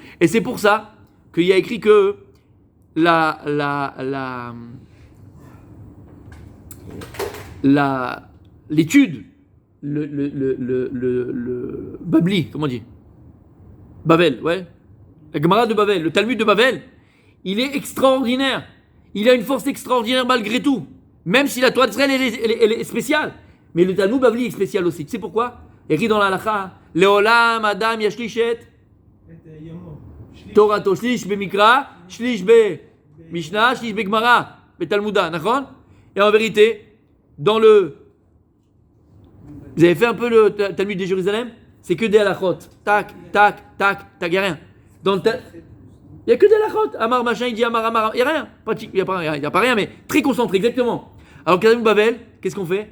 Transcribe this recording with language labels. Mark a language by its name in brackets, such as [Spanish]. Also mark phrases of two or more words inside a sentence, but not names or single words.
[French] Et c'est pour ça qu'il y a écrit que l'étude, le Babli, comment on dit? Bavel, ouais. La Gemara de Bavel, le Talmud de Bavel, il est extraordinaire. Il a une force extraordinaire malgré tout. Même si la Torah d'Israël elle est spéciale. Mais le Talmud Bavli est spécial aussi. Tu sais pourquoi? Écrit dans la Halacha, [Hebrew] לעולם אדם ישלש תורה שליש במקרא שליש במשנה שליש בגמרא בתלמודא, d'accord? [French] Et en vérité, dans le. Vous avez fait un peu le Talmud de Jérusalem? C'est que des halachot. Tac, tac, tac, tac, il n'y a rien. Dans le il n'y a que des halachot. Amar machin, il dit Amar. Il n'y a rien. Il n'y a pas rien, mais très concentré, exactement. Alors, Kadam Babel, qu'est-ce qu'on fait?